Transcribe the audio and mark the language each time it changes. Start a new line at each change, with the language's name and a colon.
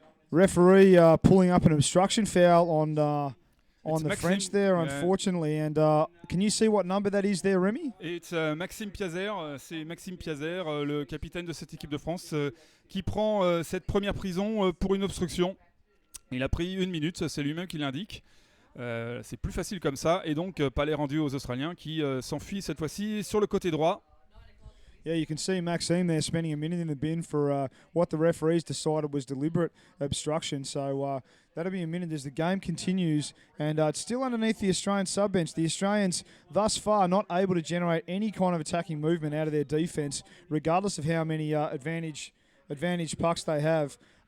English: Referee pulling up an obstruction foul on the French there, unfortunately. And can you see what number that is there, Remy? It's Maxime Piazer.
French: C'est Maxime Piazer, le capitaine de cette équipe de France, qui prend cette première prison pour une obstruction. Il a pris 1 minute, c'est lui-même qui l'indique. C'est plus facile comme ça. Et donc, palais rendu aux Australiens qui s'enfuient cette fois-ci sur le côté droit.
English: Yeah, you can see Maxime there spending a minute in the bin for what the referees decided was deliberate obstruction. So that'll be a minute as the game continues. And it's still underneath the Australian sub-bench. The Australians, thus far, not able to generate any kind of attacking movement out of their defence, regardless of how many advantage pucks they have.